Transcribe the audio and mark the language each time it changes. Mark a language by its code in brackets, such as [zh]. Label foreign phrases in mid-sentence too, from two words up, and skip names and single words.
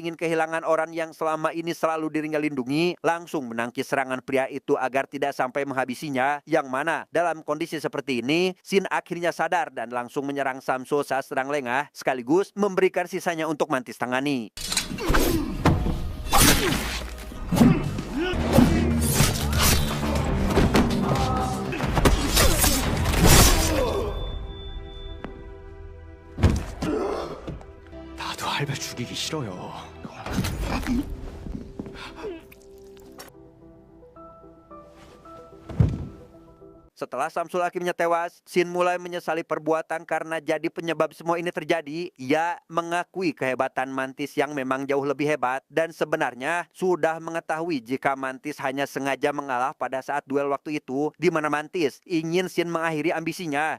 [id] ingin kehilangan orang yang selama ini selalu dirinya lindungi, langsung menangkis serangan pria itu agar tidak sampai menghabisinya. Yang mana dalam kondisi seperti ini, Shin akhirnya sadar dan langsung menyerang Samsul saat sedang lengah, sekaligus memberikan sisanya untuk Mantis tangani. [ko] 나도 할배 죽이기 싫어요. [id] Setelah Samsul akhirnya tewas, Shin mulai menyesali perbuatan karena jadi penyebab semua ini terjadi. Ia mengakui kehebatan Mantis yang memang jauh lebih hebat dan sebenarnya sudah mengetahui jika Mantis hanya sengaja mengalah pada saat duel waktu itu, di mana Mantis ingin Shin mengakhiri ambisinya.